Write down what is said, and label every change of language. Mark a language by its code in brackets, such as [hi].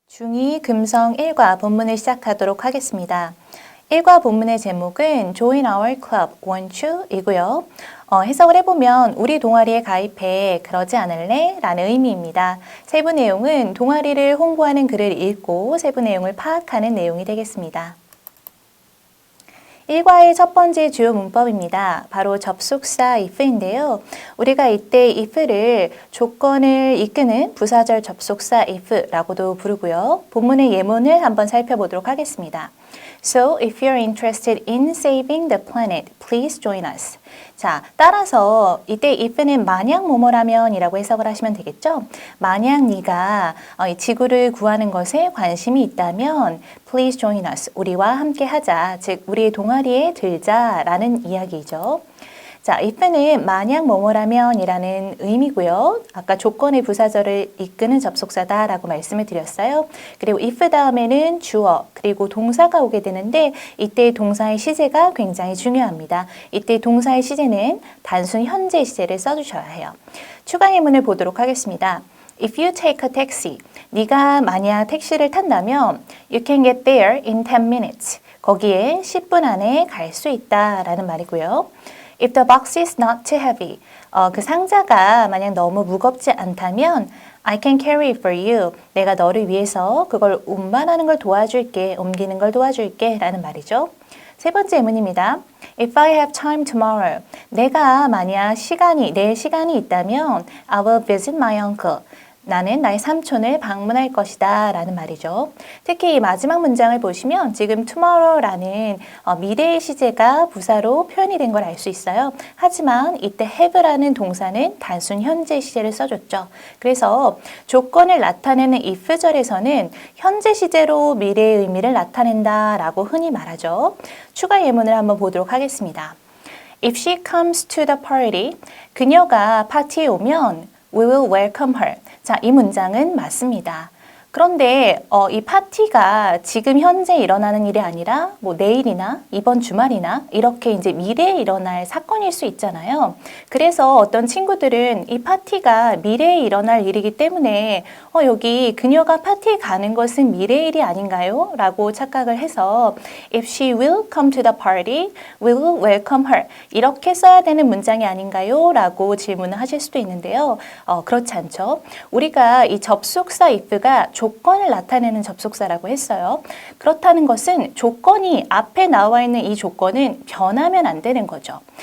[ko] 중2 금성 1과 본문을 시작하도록 하겠습니다. 1과 본문의 제목은 [en] Join Our Club, won't you? [ko] 이고요. 해석을 해보면 우리 동아리에 가입해 그러지 않을래? 라는 의미입니다. 세부 내용은 동아리를 홍보하는 글을 읽고 세부 내용을 파악하는 내용이 되겠습니다. 1과의 첫 번째 주요 문법입니다. 바로 접속사 if인데요. 우리가 이때 if를 조건을 이끄는 부사절 접속사 if라고도 부르고요. 본문의 예문을 한번 살펴보도록 하겠습니다. [en] So, if you're interested in saving the planet, please join us. [ko] 자, 따라서 이때 if는 만약 뭐뭐라면 이라고 해석을 하시면 되겠죠? 만약 네가 이 지구를 구하는 것에 관심이 있다면 [en] please join us. [ko] 우리와 함께 하자. 즉, 우리의 동아리에 들자라는 이야기죠. 자, if는 만약 뭐뭐라면 이라는 의미고요. 아까 조건의 부사절을 이끄는 접속사다라고 말씀을 드렸어요. 그리고 if 다음에는 주어 그리고 동사가 오게 되는데 이때 동사의 시제가 굉장히 중요합니다. 이때 동사의 시제는 단순 현재 시제를 써주셔야 해요. 추가 예문을 보도록 하겠습니다. [en] If you take a taxi, [ko] 네가 만약 택시를 탄다면 [en] you can get there in 10 minutes. [ko] 거기에 10분 안에 갈 수 있다라는 말이고요. [en] If the box is not too heavy, [ko] 그 상자가 만약 너무 무겁지 않다면 [en] I can carry it for you. [ko] 내가 너를 위해서 그걸 운반하는 걸 도와줄게, 옮기는 걸 도와줄게 라는 말이죠. 세 번째 예문입니다. [en] If I have time tomorrow, [ko] 내가 만약 내일 시간이 있다면 [en] I will visit my uncle. [ko] 나는 나의 삼촌을 방문할 것이다 라는 말이죠. 특히 이 마지막 문장을 보시면 지금 tomorrow라는 미래의 시제가 부사로 표현이 된 걸 알 수 있어요. 하지만 이때 have라는 동사는 단순 현재 시제를 써줬죠. 그래서 조건을 나타내는 if절에서는 현재 시제로 미래의 의미를 나타낸다 라고 흔히 말하죠. 추가 예문을 한번 보도록 하겠습니다. [en] If she comes to the party, [ko] 그녀가 파티에 오면 [en] We will welcome her. [ko] 자, 이 문장은 맞습니다. 그런데 이 파티가 지금 현재 일어나는 일이 아니라 뭐 내일이나 이번 주말이나 이렇게 이제 미래에 일어날 사건일 수 있잖아요. 그래서 어떤 친구들은 이 파티가 미래에 일어날 일이기 때문에 여기 그녀가 파티에 가는 것은 미래의 일이 아닌가요? 라고 착각을 해서 [en] If she will come to the party, we will welcome her. [ko] 이렇게 써야 되는 문장이 아닌가요? 라고 질문을 하실 수도 있는데요. 그렇지 않죠. 우리가 이 접속사 if가 조건을 나타내는 접속사라고 했어요. 그렇다는 것은 조건이 앞에 나와 있는 이 조건은 변하면 안 되는 거죠.